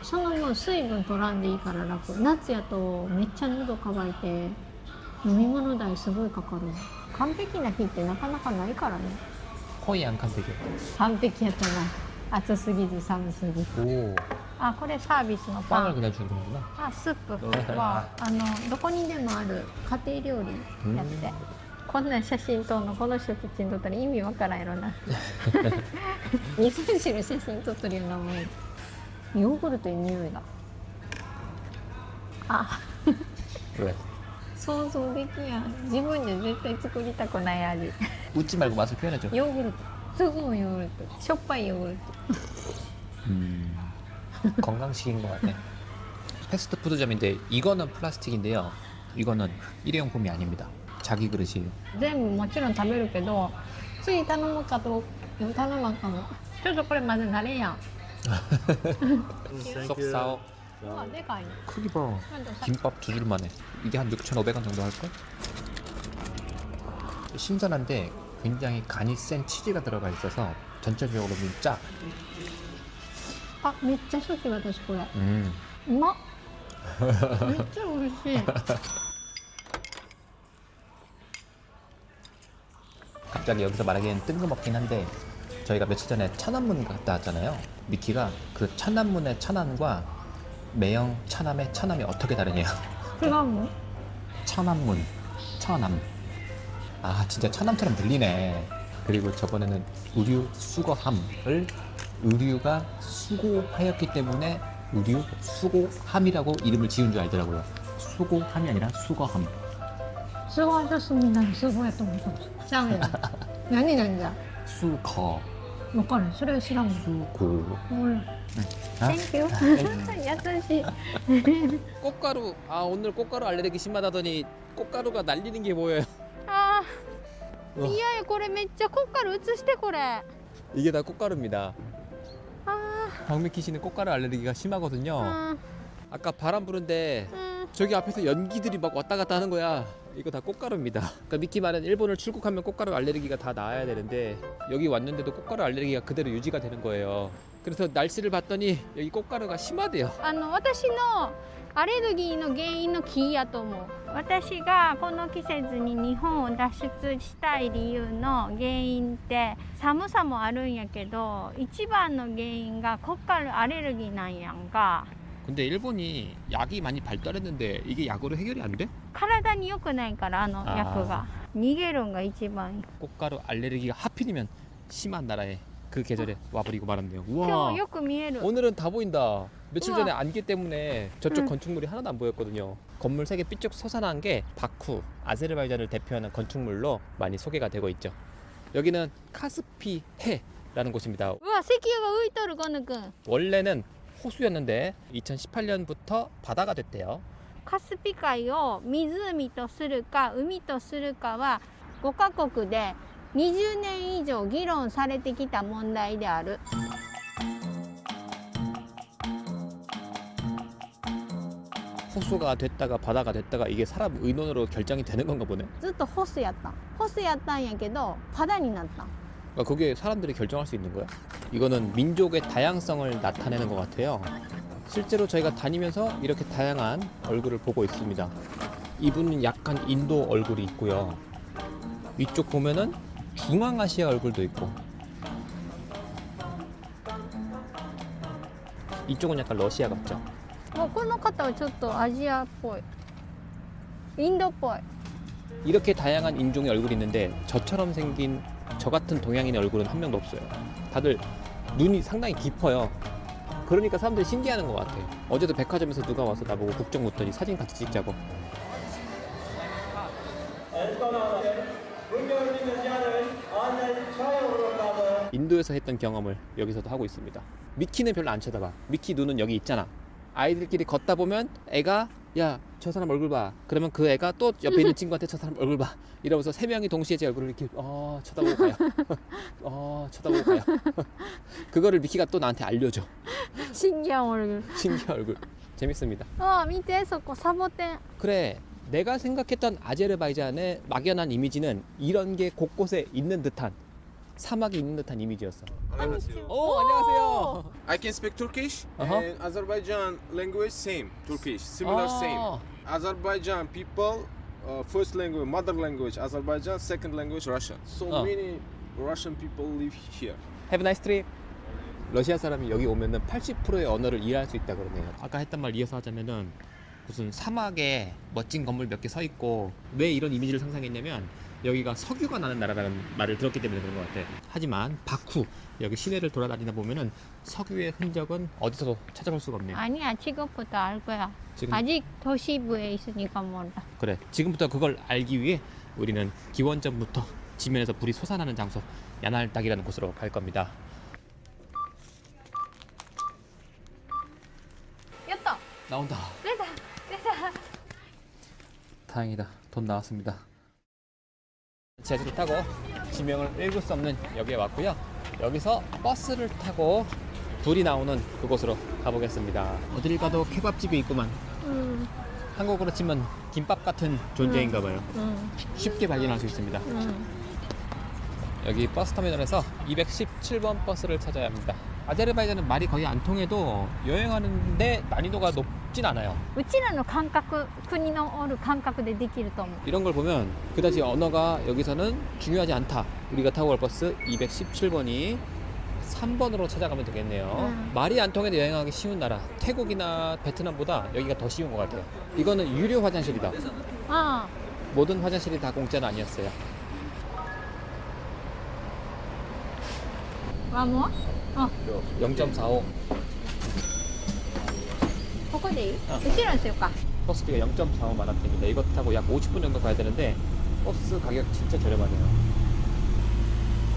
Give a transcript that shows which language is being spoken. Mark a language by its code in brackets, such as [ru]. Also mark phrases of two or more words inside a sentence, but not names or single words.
[ja] その分水分取らんでいいから楽。夏やとめっちゃ喉乾いて飲み物代すごいかかる。完璧な日ってなかなかないからね。 [ko] 거의 안 칸되게. [ja] 完璧やったな。暑すぎず寒すぎず。 [ko] 오, [ja] あ、これサービスのパ [ko] 빵을 [ja] ン。 [ko] 그냥 주는구나. [ja] あ、スープはどこにでもある家庭料理やって。こんな写真撮るのこの人たちに撮ったら意味わからんやろな。味噌汁写真撮ってるようなもん。ヨーグルトに匂いが。あ、 [ko] 왜? [ja] 想像できやん。自分で絶対作りたくない味。 [ko] 웃지 말고 맛을 표현해줘. [ja] ヨーグルト。すごいヨーグルト。しょっぱいヨーグルト。 [ko] 건강식인 것 같네. 패스트푸드점인데 이거는 플라스틱인데요. 이거는 일회용품이 아닙니다. 자기 그릇이에요. [ja] 全部もちろん食べるけど、つい頼むかと頼まんかも。ちょっとこれまず慣れやん。 [ko] 쏙싸오. [ja] うわ、でかいね。 [ko] 크기 봐. [ja] なんでさ [ko] 김밥 두 줄만 해. 이게 한 6,500원 정도 할걸? 신선한데 굉장히 간이 센 치즈가 들어가 있어서 전체적으로 좀 짜. [ja] あ、めっちゃ好き私これ。 [ko] 음. [ja] うまっ。めっちゃ美味しい。 [ko] 갑자기 여기서 말하기엔 뜬금없긴 한데 저희가 며칠 전에 천안문 갔다 왔잖아요. 미키가 그 천안문의 천안과 매형 천암의 천암이 어떻게 다르냐. [ja] 違うの？ [ko] 천안문, 천암. 아 진짜 천암처럼 들리네. 그리고 저번에는 의류 수거함을 의류가 수고하였기 때문에 의류 수고함이라고 이름을 지은 줄 알더라고요. 수고함이 아니라 수거함. [ja] すごい私みんなにすごいと思った。ちゃうよ。何なんだ [ko] 수거 [ja] 分かるそれ知らんもん [ko] 수고 [ja] ほら [ko] 아? [en] Thank you [ja] 優しい [ko] 꽃가루 아 오늘 꽃가루 알레르기 심하다더니 꽃가루가 날리는 게 보여요 [ja] あ [ko] 우와. [ja] ーいやいやこれめっちゃこっから映してこれあ [ko] 이게 다 꽃가루입니다 ー 박미키 씨는 꽃가루 알레르기가 심하거든요 [ja] あ [ko] 아까 바람 부는데 ー 저기 앞에서 연기들이 막 왔다 갔다 하는 거야. 이거 다 꽃가루입니다. 그러니까 미키 말은 일본을 출국하면 꽃가루 알레르기가 다 나아야 되는데 여기 왔는데도 꽃가루 알레르기가 그대로 유지가 되는 거예요. 그래서 날씨를 봤더니 여기 꽃가루가 심하대요. [ja] 私のアレルギーの原因の木やと思う私がこの季節に日本を脱出したい理由の原因って寒さもあるんやけど一番の原因がコッカルアレルギーなんやんか [ko] 근데 일본이 약이 많이 발달했는데 이게 약으로 해결이 안 돼? [ja] 体に良くないからあの薬が逃げるんが一番いい [ko] 꽃가루 알레르기가 하필이면 심한 나라에 그 계절에 와버리고 말았네요. [ja] 今 [ko] 우와. [ja] 日よく見える [ko] 오늘은 다 보인다. 며칠 우와. 전에 안개 때문에 저쪽 응. 건축물이 하나도 안 보였거든요. 건물 3개 삐쭉 솟아난 게 바쿠, 아제르바이잔을 대표하는 건축물로 많이 소개가 되고 있죠. 여기는 카스피해라는 곳입니다. [ja] うわ石油が浮いとるゴヌ君 [ko] 원래는 호수였는데 2018년부터 바다가 됐대요. [ja] カスピ海を湖とするか海とするかは5カ国で20年以上議論されてきた問題である [ko] 호수가 됐다가 바다가 됐다가 이게 사람 의논으로 결정이 되는 건가 보네. [ja] ずっとホスやったホスやったんやけどパダになった [ko] 그러니까 그게 사람들이 결정할 수 있는 거야? 이거는 민족의 다양성을 나타내는 것 같아요. 실제로 저희가 다니면서 이렇게 다양한 얼굴을 보고 있습니다. 이분은 약간 인도 얼굴이 있고요. 이쪽 보면은 중앙아시아 얼굴도 있고, 이쪽은 약간 러시아 같죠? [ja] もうこの方はちょっとアジアっぽいインドっぽい [ko] 이렇게 다양한 인종의 얼굴이 있는데 저처럼 생긴 저 같은 동양인의 얼굴은 한 명도 없어요. 다들 눈이 상당히 깊어요. 그러니까 사람들이 신기해하는 것 같아. 어제도 백화점에서 누가 와서 나보고 국적 묻더니 사진 같이 찍자고. 인도에서 했던 경험을 여기서도 하고 있습니다. 미키는 별로 안 쳐다봐. 미키 눈은 여기 있잖아. 아이들끼리 걷다 보면 애가 야 저 사람 얼굴 봐. 그러면 그 애가 또 옆에 있는 친구한테 저 사람 얼굴 봐. 이러면서 세 명이 동시에 제 얼굴을 이렇게 쳐다보고 가요. 쳐다보고 가요. 그거를 미키가 또 나한테 알려줘. 新ギャン 얼굴 신기한 얼굴. 재밌습니다. [ja] あ見てそこサボテン [ko] 그래, 내가 생각했던 아제르바이잔의 막연한 이미지는 이런 게 곳곳에 있는 듯한 사막이 있는 듯한 이미지였어. 오, 안녕하세요. [en] I can speak Turkish Uh-huh. and Azerbaijan language same. Turkish similar same. Azerbaijan people first language mother language Azerbaijan, second language Russian. So many Russian people live here. Have a nice trip. [ko] 러시아 사람이 여기 오면은 80%의 언어를 이해할 수 있다 그러네요. 아까 했던 말 이어서 하자면은 무슨 사막에 멋진 건물 몇 개 서 있고 왜 이런 이미지를 상상했냐면 여기가 석유가 나는 나라라는 말을 들었기 때문에 그런 것 같아. 하지만 바쿠 여기 시내를 돌아다니다 보면은 석유의 흔적은 어디서도 찾아볼 수가 없네요. 아니야 지금부터 알 거야 지금 아직 도시부에 있으니까 몰라 그래 지금부터 그걸 알기 위해 우리는 기원전부터 지면에서 불이 솟아나는 장소 야날딱이라는 곳으로 갈 겁니다. [ja] やった [ko] 나온다. [ja] 出た出た [ko] 다행이다. 돈 나왔습니다. 제주를 타고 지명을 읽을 수 없는 여기에 왔고요. 여기서 버스를 타고 불이 나오는 그곳으로 가보겠습니다. 어딜 가도 케밥집이 있구만. 한국으로 치면 김밥 같은 존재인가 봐요. 쉽게 발견할 수 있습니다. 여기 버스 터미널에서 217번 버스를 찾아야 합니다. 아제르바이잔은 말이 거의 안 통해도 여행하는데 난이도가 높진 않아요. [ja] うちらの感覚国のおる感覚でできると思う [ko] 이런 걸 보면 그다지 언어가 여기서는 중요하지 않다. 우리가 타고 갈 버스 217번이 3번으로 찾아가면 되겠네요. 말이 안 통해도 여행하기 쉬운 나라 태국이나 베트남보다 여기가 더 쉬운 것 같아요. 이거는 유료 화장실이다. [ja] あ [ko] 모든 화장실이 다 공짜는 아니었어요. [ja] あもうあ 0.45 ここでいい、あうちらにしようか [ko] 버스비가 0.45만 원대입니다. 이거 타고 약 50분 정도 가야 되는데 버스 가격 진짜 저렴하네요.